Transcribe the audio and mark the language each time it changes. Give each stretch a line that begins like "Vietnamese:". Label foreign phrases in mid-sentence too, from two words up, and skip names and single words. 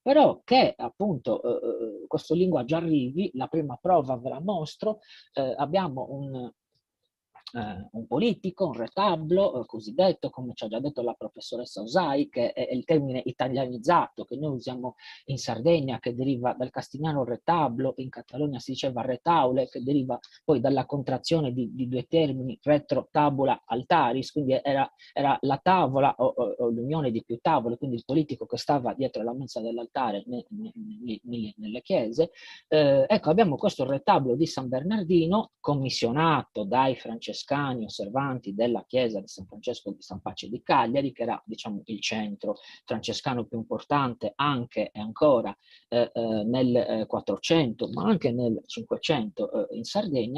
Italian: Però che appunto questo linguaggio arrivi, la prima prova ve la mostro, abbiamo un politico, un retablo cosiddetto, come ci ha già detto la professoressa Osai, che è il termine italianizzato che noi usiamo in Sardegna, che deriva dal castigliano retablo, in Catalogna si diceva retaule, che deriva poi dalla contrazione di due termini,
Latin: retro tabula altaris,
Italian: quindi era la tavola o l'unione di più tavole, quindi il politico che stava dietro la mensa dell'altare nelle chiese. Ecco, abbiamo questo retablo di San Bernardino commissionato dai francescani osservanti della chiesa di San Francesco di San Pace di Cagliari, che era, diciamo, il centro francescano più importante anche e ancora nel 400, ma anche nel 500 in Sardegna.